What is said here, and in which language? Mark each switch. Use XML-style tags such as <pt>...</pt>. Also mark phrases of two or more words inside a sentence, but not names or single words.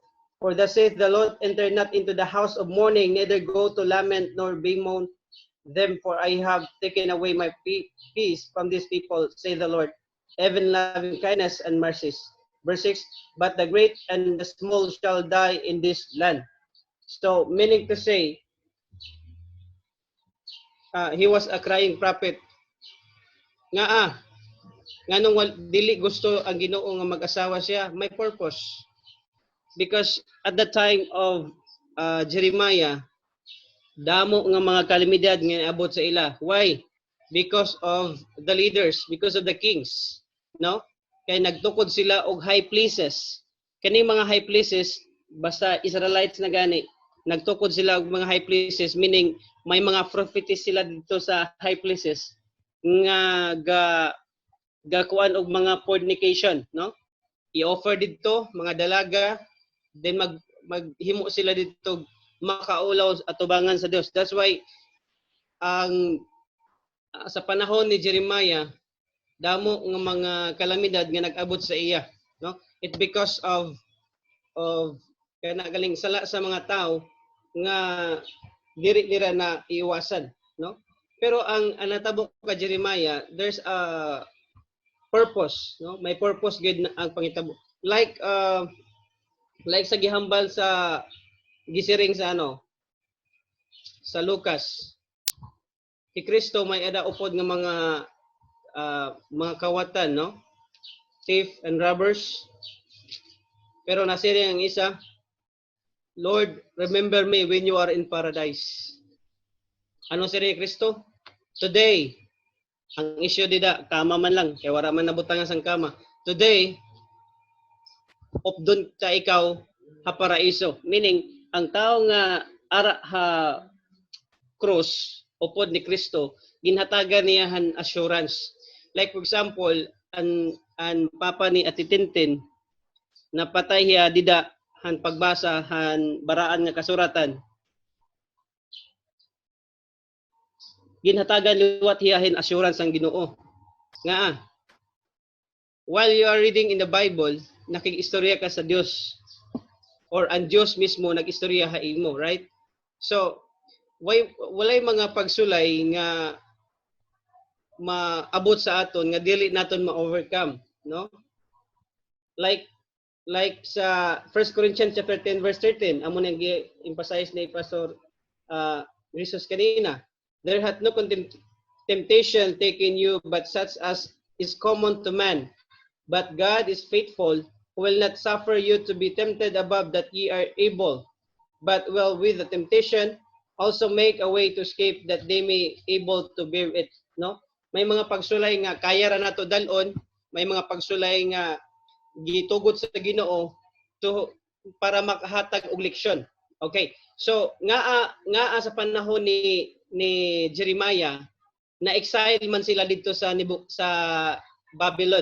<en>For thus saith the Lord, enter not into the house of mourning, neither go to lament nor bemoan them, for I have taken away my peace from these people, say the Lord, even loving kindness and mercies. Verse 6, but the great and the small shall die in this land. So, meaning to say, he was a crying prophet.</en> <ceb>Nga nung dili gusto ang Ginoo nga mag-asawa siya, may purpose.</ceb> <en>Because at the time of Jeremiah,</en> <ceb>damo nga mga kalamidad nga abot sa ila.</ceb> <en>Why? Because of the leaders, because of the kings, no?</en> <ceb>Kay nagtukod sila og</ceb> <en>high places.</en> <ceb>Kani mga</ceb> <en>high places</en> <ceb>basta Israelites na gani, nagtukod sila og mga</ceb> <en>high places,</en> <ceb>meaning may mga prophetess sila dito sa high places nga gakuan og mga fornication, no? I-offer dito mga dalaga, then maghimo sila dito makaulaw atubangan sa Dios.</ceb> <en>That's why</en> <ceb>ang sa panahon ni Jeremiah, damo nga mga kalamidad nga nag-abot sa iya, no?</ceb> <en>It because of</en> <ceb>kana galing sala sa mga tao nga diri nila na iiwasan, no? Pero ang natabo ka Jeremiah,</ceb> <en>there's a purpose,</en> <ceb>no?</ceb> <hil>May purpose gid ang pangitabo. Like sa gihambal sa gisiring sa sa Lucas. Si Kristo may ada upod nga mga kawatan, no?</hil> <en>Thief and robbers.</en> <hil>Pero nasiring ang isa, Lord,</hil> <en>remember me when you are in paradise.</en> <hil>Ano siri Kristo?</hil> <war>Today, ang issue dida, kama man lang, kaya wala man nabutang sang kama. Today, opdon ka ikaw ha paraiso. Meaning, ang tao nga ara ha cross upod ni Kristo, ginhatagan niya han assurance.</war> <en>Like for example,</en> <war>ang papa ni Ati Tintin, napatay hiya dida han pagbasa han baraan nga kasuratan. Ginhatagan liwat hiyahin assurance ang Ginoo.</war> <en>Nga while you are reading in the Bible,</en> <ceb>nakig-istorya ka sa Dios. Or ang Dios mismo nag-istorya ha imo, right? So, walay mga pagsulay nga maabot sa aton nga dili naton ma-overcome, no? Like sa 1 Corinthians chapter 10 verse 13, amo nang gi-emphasize ni Pastor Risos kanina.</ceb> <en>There hath no temptation taken you but such as is common to man. But God is faithful, who will not suffer you to be tempted above that ye are able, but will with the temptation also make a way to escape that they may able to bear it, no?</en> <ceb>May mga pagsulay nga kaya ra nato dalon, may mga pagsulay nga gitugot sa Ginoo para makahatag og leksyon.</ceb> <en>Okay.</en> <ceb>So nga sa panahon ni Jeremiah, na-exile man sila dito sa Babylon.</ceb>